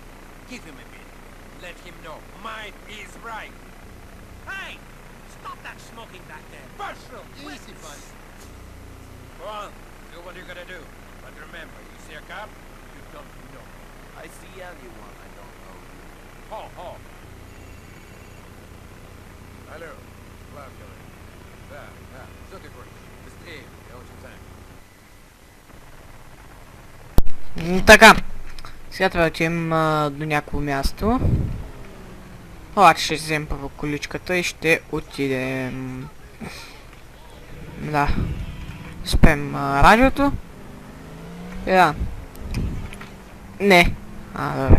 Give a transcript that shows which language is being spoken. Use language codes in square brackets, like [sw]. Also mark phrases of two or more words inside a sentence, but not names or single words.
[en] Give him a bit. Let him know. Might is right. Hey! Stop that smoking back there. Personal! Easy, buddy. Go on. Do what you're gonna do. But remember, you see a cop? You don't know. I see anyone I don't know. [ru] Ho! Алло, Влад говорит. Да, что ты хочешь? Быстрее, я очень занят. [bg] Така, сега трябва да отидем до някакво място. Обаче ще вземем първо количката и ще отидем... Да. Спем радиото. Да. Не. Добре.